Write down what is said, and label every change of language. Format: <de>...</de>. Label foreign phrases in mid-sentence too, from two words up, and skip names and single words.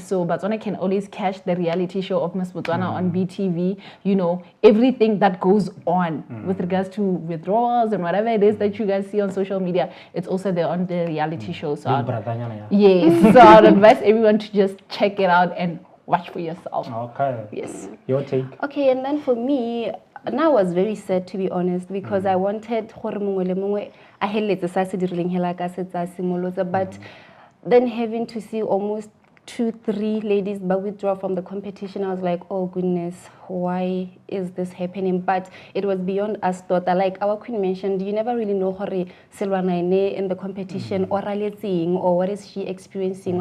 <en>So Botswana can always catch the reality show of Miss Botswana on BTV, everything that goes on with regards to withdrawals and whatever it is that you guys see on social media, it's also there on the reality show. So yes, so I'd advise everyone to just check it out and watch for yourself. Okay. Yes. Your take? Okay, and then for me, now I was very sad, to be honest, because I wanted</en> <tn>gore mongwe le mongwe a heletse sa se dirileng hela ka se tsa simolotsa,</tn> <en>but then having to see almost 2-3 ladies but withdraw from the competition, I was like, oh goodness, why is this happening? But it was beyond us daughter. Like our queen mentioned, you never really know hore Selwana in the competition or what is she experiencing.</en>